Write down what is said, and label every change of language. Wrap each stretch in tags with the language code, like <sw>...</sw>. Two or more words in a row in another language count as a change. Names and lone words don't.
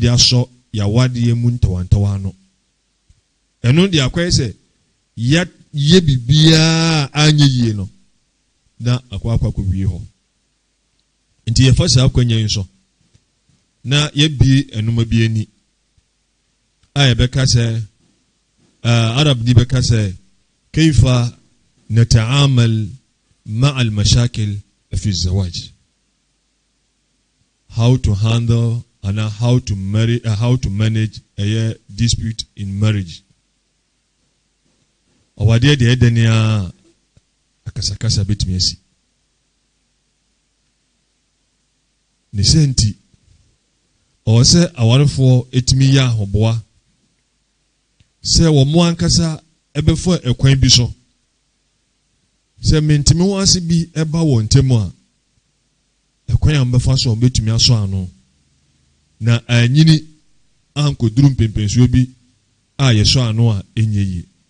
<ak>asɔ yawadeɛ mu ntawantawa no ɛno de akɔyɛ sɛ yɛ bibiara anya yie no na akɔ wie hɔ nti yɛfa saa akwanya yi nso na yɛbie ɛnoma bi ani a yɛbɛka sɛ arab ni bɛka sɛ</ak> <ar>كيف نتعامل مع المشاكل في الزواج</ar> <en>how to handle and how to manage a dispute in marriage</en> <ak>ɔwadeɛ deɛ ɛdɛne a akasakasa betumi asi ne senti ɔwɔ sɛ awarefoɔ etumi yɛ ahoboa sɛ wɔn mo ankasa ɛbɛfa ɛkwan bi so sɛ mentimi ho ase bi ɛba wɔn ntam a ɛkwan a mbɛfa so ɔbɛtumi aso ano na anyini ankoduru mpempensuo bi a yɛso ano a ɛnyɛ yie</ak>